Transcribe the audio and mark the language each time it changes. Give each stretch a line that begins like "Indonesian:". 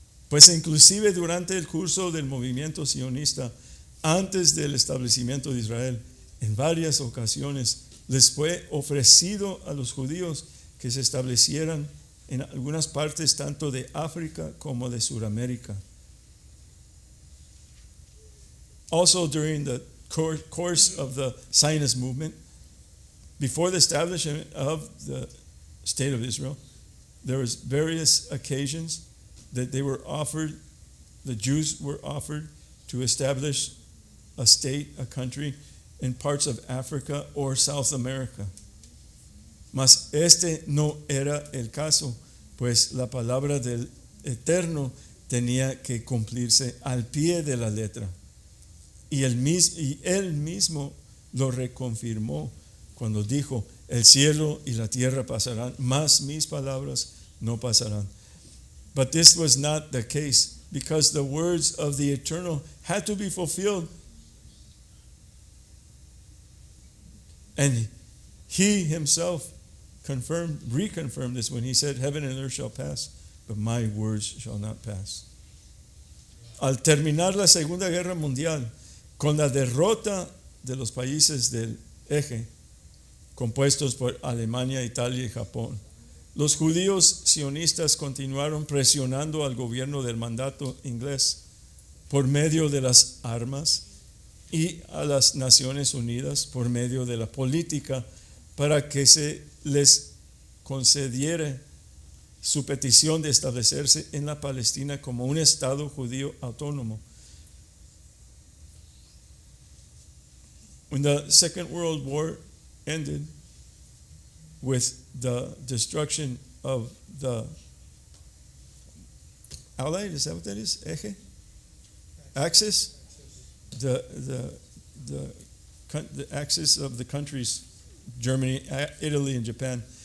Spanish: Pues inclusive durante el curso del movimiento sionista, antes del establecimiento de Israel, en varias ocasiones les fue ofrecido a los judíos que se establecieran en algunas partes tanto de África como de Sudamérica.
English: Also during the course of the Zionist movement, before the establishment of the State of Israel, there was various occasions that the Jews were offered to establish a state, a country in parts of Africa or South America.
Spanish: Mas este no era el caso, pues la palabra del Eterno tenía que cumplirse al pie de la letra. Y él mismo lo reconfirmó cuando dijo: el cielo y la tierra pasarán, mas mis palabras no pasarán.
English: But this was not the case, because the words of the Eternal had to be fulfilled. And he himself reconfirmed this when he said, heaven and earth shall pass, but my words shall not pass.
Spanish: Al terminar la Segunda Guerra Mundial, con la derrota de los países del eje, compuestos por Alemania, Italia y Japón, los judíos sionistas continuaron presionando al gobierno del mandato inglés por medio de las armas y a las Naciones Unidas por medio de la política para que se les concediera su petición de establecerse en la Palestina como un estado judío autónomo.
English: When the Second World War ended with the destruction of the Allied, is that what that is? Eje? Axis? The axis of the countries, Germany, Italy, and Japan.